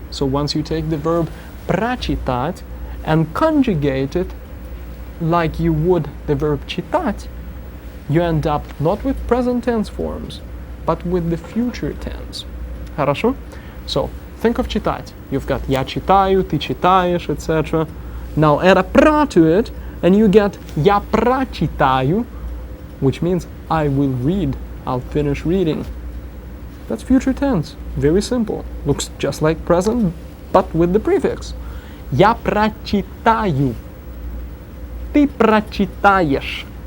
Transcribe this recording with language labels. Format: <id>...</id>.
<en>So once you take the verb прочитать and conjugate it like you would the verb читать, you end up not with present tense forms, but with the future tense.</en> <ru>Хорошо?</ru> <en>So, think of читать. You've got</en> <ru>я читаю, ты читаешь,</ru> <en>etc. Now add a pra to it, and you get</en> <ru>я прочитаю,</ru> <en>which means I will read, I'll finish reading. That's future tense. Very simple. Looks just like present, but with the prefix.</en> <ru>Я прочитаю. Ты прочитаешь.</ru>